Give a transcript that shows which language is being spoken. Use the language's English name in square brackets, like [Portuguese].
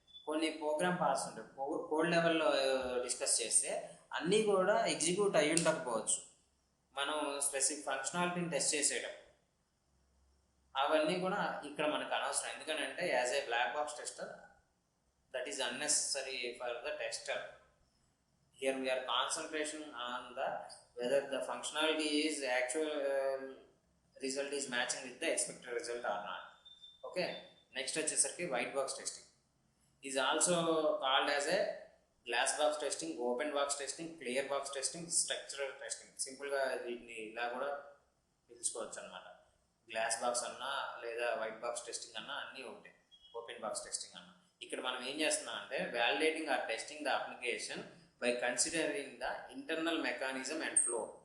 [Telugu] కొన్ని programme parts ఉంటాయి, code లెవెల్లో డిస్కస్ చేస్తే అన్నీ కూడా ఎగ్జిక్యూట్ అయ్యి ఉండకపోవచ్చు. మనం స్పెసిఫిక్ ఫంక్షనాలిటీని టెస్ట్ చేసేటప్పుడు అవన్నీ కూడా ఇక్కడ మనకు అనవసరం. [English] ఎందుకంటే as a black box tester that is unnecessary for the tester. Here we are concentration on the whether the functionality is actual result is matching with the expected result or not. Okay, next వచ్చేసరికి white box testing is also called as a glass box testing, open box testing, clear box testing, structural testing. [Telugu] సింపుల్గా వీటిని ఇలా కూడా పిలుచుకోవచ్చు అనమాట. Glass box అన్నా లేదా white box testing అన్నా అన్నీ ఉంటాయి, ఓపెన్ బాక్స్ టెస్టింగ్ అన్నా. ఇక్కడ మనం ఏం చేస్తున్నాం అంటే [English] Validating or testing the application by considering the internal mechanism and flow.